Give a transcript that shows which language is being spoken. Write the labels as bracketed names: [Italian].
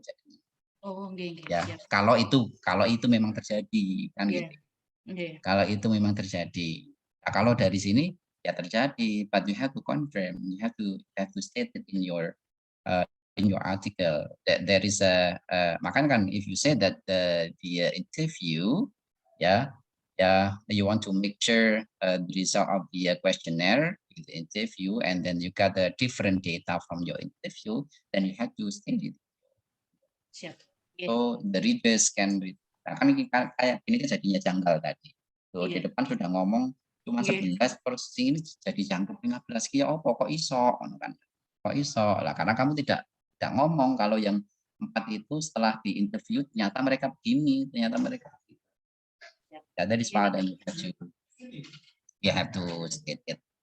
[Indonesian] Jadi, ya, kalau itu memang terjadi kan gitu. Kalau itu memang terjadi. Nah, kalau dari sini ya terjadi, [English] but you have to confirm, you have to state it in your article that there is [Indonesian] makanya kan [English] if you say that the interview you want to make sure the result of the questionnaire, the interview, and then you got the different data from your interview, then you have to state it. So the readers can read. [Indonesian] Nah, kan kayak ini kan jadinya janggal tadi. So di depan sudah ngomong cuma 11 terus ini jadi jangkuk 15 [Javanese] kia opo kok iso [Indonesian] kan. [Javanese] Kok iso? [Indonesian] Lah karena kamu tidak ngomong kalau yang 4 itu setelah di interview ternyata mereka begini, ternyata mereka begitu. [English] Ya, that is part and you have to state it.